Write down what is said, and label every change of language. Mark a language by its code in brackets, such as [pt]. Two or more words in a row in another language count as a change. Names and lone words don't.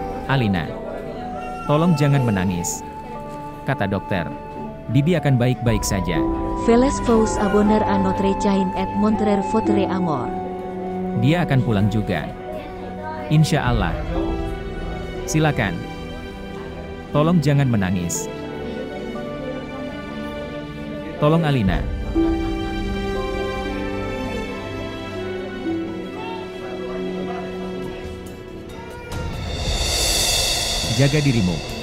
[id] Alina, tolong jangan menangis, kata dokter. Bibi akan baik-baik saja. [fr] Veles vous abonner à notre chaîne et montrer votre amour. [id] Dia akan pulang juga. [ar] Insya Allah. [id] Silakan. Tolong jangan menangis. Tolong Alina. Jaga dirimu.